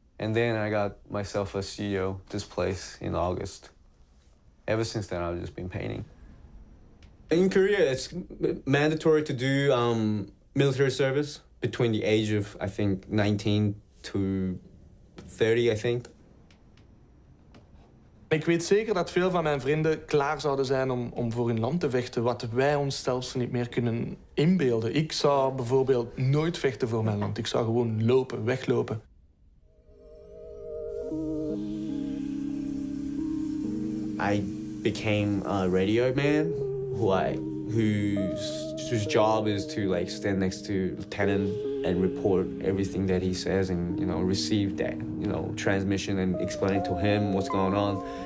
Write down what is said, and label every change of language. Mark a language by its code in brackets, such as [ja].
[en] And then I got myself a studio, this place, in August. Ever since then, I've just been painting. In Korea, it's mandatory to do military service between the age of, I think, 19 to 30, I think. [nl] Ik weet zeker dat veel van mijn vrienden klaar zouden zijn om voor hun land te vechten, wat wij ons zelfs niet meer kunnen inbeelden. Ik zou bijvoorbeeld nooit vechten voor mijn land. Ik zou gewoon lopen, weglopen. [en] I became a radio man whose job is to like stand next to lieutenant and report everything that he says and, you know, receive that, you know, transmission and explain to him what's going on.